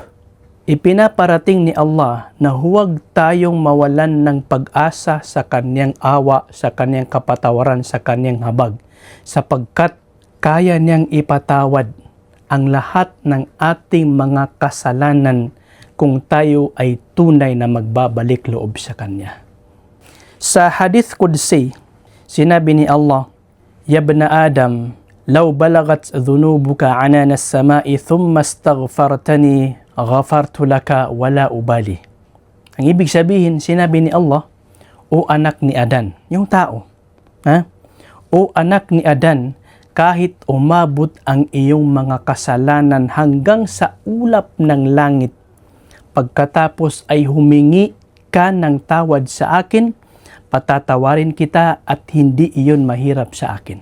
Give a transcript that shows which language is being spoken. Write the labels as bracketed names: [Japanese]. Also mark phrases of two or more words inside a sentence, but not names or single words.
[Filipino] Ipinaparating ni Allah na huwag tayong mawalan ng pag-asa sa kanyang awa, sa kanyang kapatawaran, sa kanyang habag, sapagkat kaya niyang ipatawad ang lahat ng ating mga kasalanan kung tayo ay tunay na magbabalik loob sa Kanya. Sa Hadith Qudsi, sinabi ni Allah, [Arabic] يا ابن آدم لو بلغت ذنوبك عنان السماء ثم استغفرتني غفرت لك ولا أبالي. [Filipino] Ang ibig sabihin, sinabi ni Allah, O anak ni Adan, yung tao, O anak ni Adan, kahit umabot ang iyong mga kasalanan hanggang sa ulap ng langit, pagkatapos ay humingi ka ng tawad sa akin, patatawarin kita at hindi iyon mahirap sa akin.